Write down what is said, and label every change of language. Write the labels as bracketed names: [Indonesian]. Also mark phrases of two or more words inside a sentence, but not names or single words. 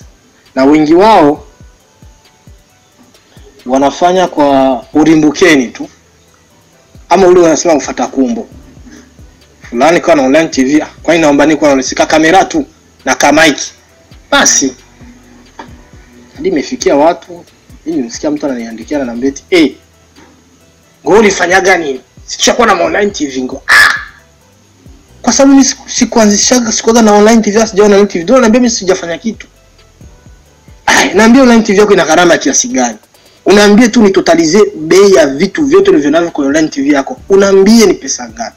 [Swahili] Na wengi wao wanafanya kwa urimbukeni tu, ama ule wanasema ufuata kumbo fulani kwa [English] online TV. [Swahili] Kwa nini naomba niko nanisika kamera tu na kamaiki basi. Hadi imefikia watu, mimi nimesikia mtu ananiandikia na mbeti, ngo ulifanyaga nini? Situshakuwa na [English] online TV [Swahili] ngo. Kwa sababu mimi sikuanzishaga, sikuwa na [English] online TV, [Swahili] sijaona [English] online TV. [Swahili] Ndio naambia mimi sijafanya kitu. Naambia [English] online TV [Swahili] yako ina gharama kiasi gani? Unaambia tu ni totalize bei ya vitu vyote ulivyonavyo kwa [English] online TV [Swahili] yako. Unaambia ni pesa ngapi?